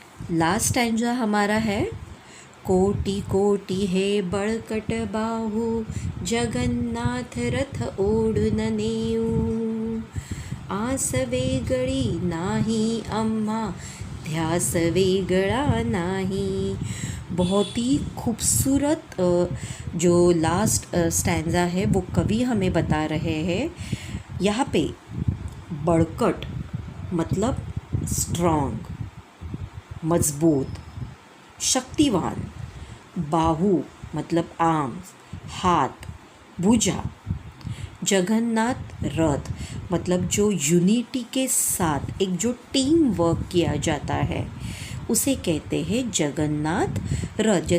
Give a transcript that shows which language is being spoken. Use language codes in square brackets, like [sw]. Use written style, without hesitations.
[hi] Last stanza हमारा है, [mr] कोटि कोटि हे बळकट बाहू, जगन्नाथ रथ ओढून नेऊ। आस वेगळी नाही आम्हा, ध्यास वेगळा नाही। [hi] बहुत ही खूबसूरत जो लास्ट स्टैंजा है वो कवि हमें बता रहे हैं। यहाँ पे बड़कट मतलब स्ट्रॉन्ग, मजबूत, शक्तिवान, बाहू मतलब आर्म, हाथ, भुजा, जगन्नाथ रथ मतलब जो यूनिटी के साथ एक जो टीम वर्क किया जाता है उसे कहते हैं जगन्नाथ रथ।